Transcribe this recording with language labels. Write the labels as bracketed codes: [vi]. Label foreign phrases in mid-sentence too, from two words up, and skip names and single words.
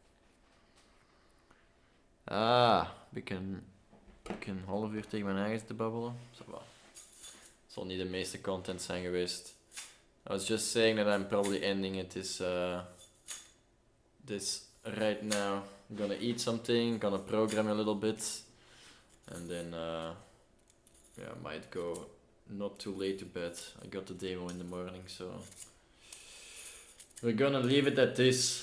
[nl] Ik een half uur tegen mijn eigen te babbelen. [fr] Ça va. [nl] Zal niet de meeste content zijn geweest. [en] I was just saying that I'm probably ending it this right now. I'm gonna eat something, gonna program a little bit, and then yeah, might go not too late to bed. I got the demo in the morning, so we're gonna leave it at this.